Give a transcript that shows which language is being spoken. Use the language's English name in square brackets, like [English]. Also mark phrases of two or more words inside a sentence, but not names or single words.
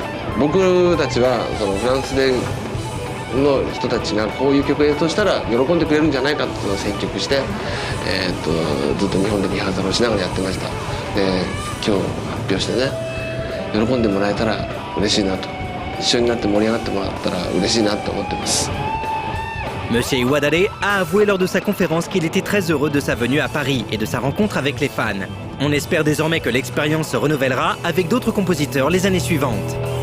[Japanese] 僕たちはそのフランスでの人たちがこういう曲を演奏したら喜んでくれるんじゃないかっていうのを選曲して、ずっと日本でリハーサルをしながらやってました。で今日発表してね喜んでもらえたら嬉しいなと、一緒になって盛り上がってもらったら嬉しいなと思ってます。 [French] Monsieur Iwadare a avoué lors de sa conférence qu'il était très heureux de sa venue à Paris et de sa rencontre avec les fans. On espère désormais que l'expérience se renouvellera avec d'autres compositeurs les années suivantes.